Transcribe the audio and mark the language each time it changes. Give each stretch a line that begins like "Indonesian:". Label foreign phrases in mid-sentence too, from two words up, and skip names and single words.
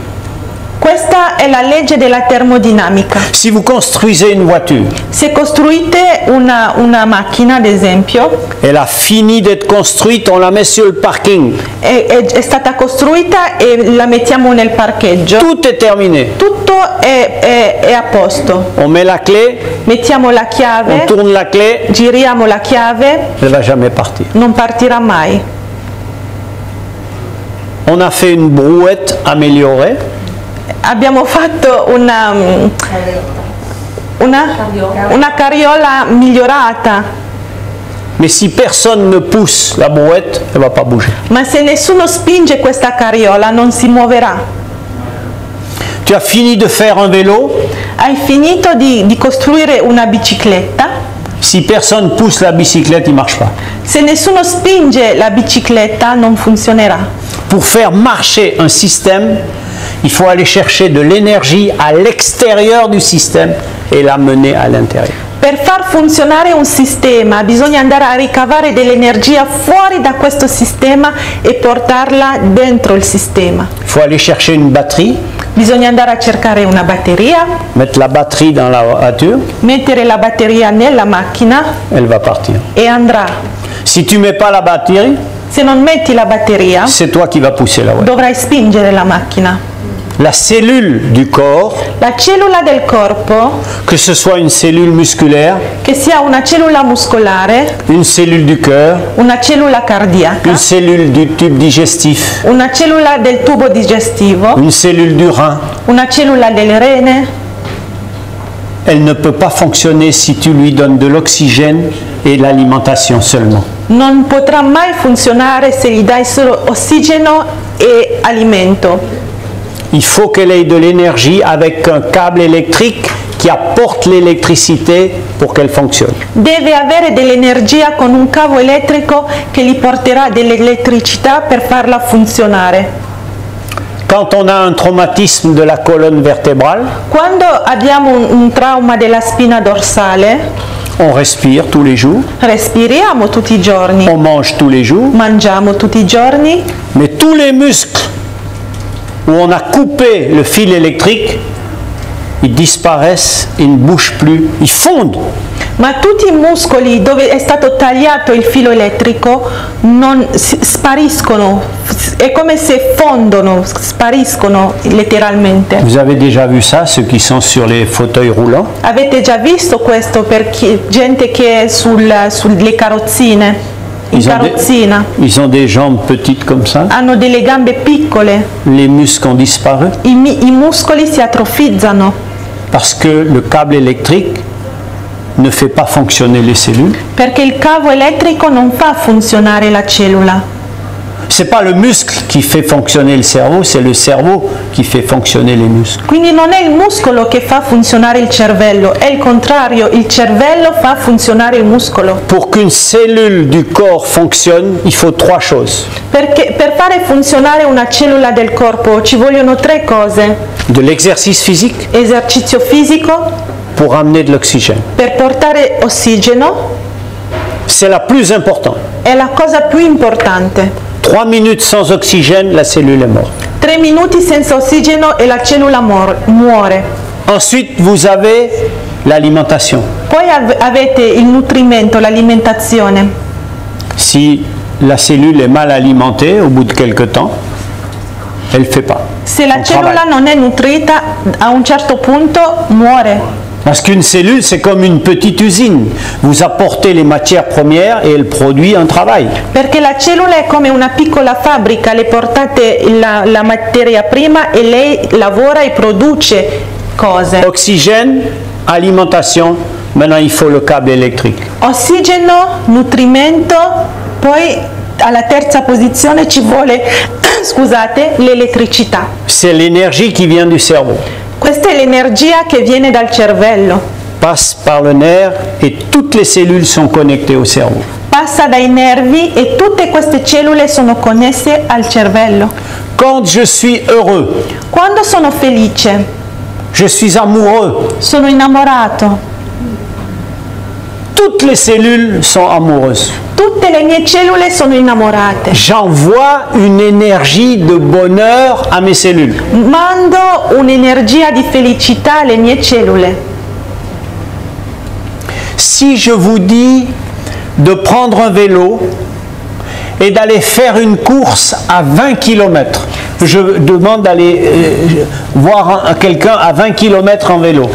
Italian: Questa è la legge della termodinamica.
French: Si vous construisez une voiture,
Italian: Se costruite una macchina, ad esempio,
French: elle a fini d'être construite, on la met sur le parking.
Italian: è stata costruita e la mettiamo nel parcheggio,
French: Tout est terminé.
Italian: tutto è a posto.
French: On met la clé,
Italian: Mettiamo la
French: on
Italian: chiave,
French: tourne la clé,
Italian: giriamo la chiave,
French: elle ne va jamais partir.
Italian: non partirà mai.
French: On a fait une brouette améliorée.
Italian: Abbiamo fatto una carriola migliorata,
French: Mais si personne ne pousse la brouette, elle ne va pas bouger.
Italian: ma se nessuno spinge questa carriola non si muoverà.
French: Tu as fini de faire un vélo,
Italian: Hai finito di costruire una bicicletta,
French: si personne pousse la bicyclette, il ne marche pas.
Italian: se nessuno spinge la bicicletta non funzionerà.
French: Pour faire marcher un système, il faut aller chercher de l'énergie à l'extérieur du système et la mener à l'intérieur.
Italian: Per far funzionare un sistema bisogna andare a ricavare dell'energia fuori da questo sistema e portarla dentro il sistema.
French: Il faut aller chercher une batterie,
Italian: Bisogna andare a cercare una batteria,
French: mettre la batterie dans la voiture,
Italian: mettere la batteria nella macchina
French: elle va partir.
Italian: e andrà.
French: Si tu ne mets pas la batterie,
Italian: Se non metti la batteria,
French: c'est toi qui vas pousser la voiture.
Italian: dovrai spingere la macchina.
French: La cellule du corps,
Italian: La cellula del corpo,
French: que ce soit une cellule musculaire,
Italian: che sia una cellula muscolare,
French: une cellule du cœur,
Italian: una cellula cardiaca,
French: une cellule du tube digestif,
Italian: una cellula del tubo digestivo,
French: une cellule du rein,
Italian: una cellula delle rene,
French: elle ne peut pas fonctionner si tu lui donnes de l'oxygène et l'alimentation seulement.
Italian: non potrà mai funzionare se gli dai solo ossigeno e alimento.
French: Il faut qu'elle ait de l'énergie avec un câble électrique qui apporte l'électricité pour qu'elle fonctionne.
Italian: Deve avere dell'energia con un cavo elettrico che gli porterà dell'elettricità per farla funzionare.
French: Quand on a un traumatisme de la colonne vertébrale,
Italian: Quando abbiamo un trauma della spina dorsale,
French: on respire tous les jours,
Italian: respiriamo tutti i giorni,
French: on mange tous les jours,
Italian: mangiamo tutti i giorni,
French: mais tous les muscles où on a coupé le fil électrique, ils disparaissent, ils ne bougent plus, ils fondent.
Italian: ma tutti i muscoli dove è stato tagliato il filo elettrico spariscono, è come se fondono, spariscono letteralmente.
French: Vous avez déjà vu ça, ceux qui sont sur les fauteuils roulants?
Italian: Avete già visto questo per gente che è sulle carrozzine, in carrozzina?
French: Ils ont des jambes petites comme ça,
Italian: Hanno delle gambe piccole,
French: les muscles ont disparu
Italian: i muscoli si atrofizzano
French: parce que le câble électrique ne fait pas fonctionner les cellules.
Italian: Perché il cavo elettrico non fa funzionare la cellula.
French: Ce n'est pas le muscle qui fait fonctionner le cerveau, c'est le cerveau qui fait fonctionner les muscles.
Italian: Quindi non è il muscolo che fa funzionare il cervello, è il contrario, il cervello fa funzionare il muscolo.
French: Pour qu'une cellule du corps fonctionne, il faut 3 choses.
Italian: Perché per fare funzionare una cellula del corpo ci vogliono 3 cose.
French: De l'exercice physique
Italian: Esercizio fisico
French: pour amener de l'oxygène.
Italian: per portare ossigeno
French: C'est la plus importante.
Italian: è la cosa più importante.
French: 3 minutes sans oxygène, la cellule est morte.
Italian: 3 minuti senza ossigeno e la cellula muore.
French: Ensuite, vous avez l'alimentation.
Italian: Poi avete il nutrimento, l'alimentazione.
French: Si la cellule est mal alimentée, au bout de quelque temps, elle ne fait pas.
Italian: Se la
French: son
Italian: cellula
French: travail.
Italian: non è nutrita, a un certo punto muore.
French: Parce qu'une cellule, c'est comme une petite usine. Vous apportez les matières premières et elle produit un travail.
Italian: Perché la cellula è come una piccola fabbrica, le portate la materia prima e lei lavora e produce cose.
French: Oxygène, alimentation, maintenant il faut le câble électrique.
Italian: Ossigeno, nutrimento, poi alla terza posizione ci vuole, scusate, l'elettricità.
French: C'est l'énergie qui vient du cerveau.
Italian: Questa è l'energia che viene dal cervello,
French: Passe par le nerf et toutes les cellules sont connectées au cerveau.
Italian: passa dai nervi e tutte queste cellule sono connesse al cervello.
French: Quand je suis heureux,
Italian: Quando sono felice,
French: je suis amoureux,
Italian: sono innamorato,
French: toutes les cellules sont amoureuses.
Italian: tutte le mie cellule sono innamorate.
French: J'envoie une énergie de bonheur à mes cellules.
Italian: Mando un'energia di felicità alle mie cellule.
French: Si je vous dis de prendre un vélo et d'aller faire une course à 20 km, je demande d'aller voir quelqu'un à 20 km en vélo.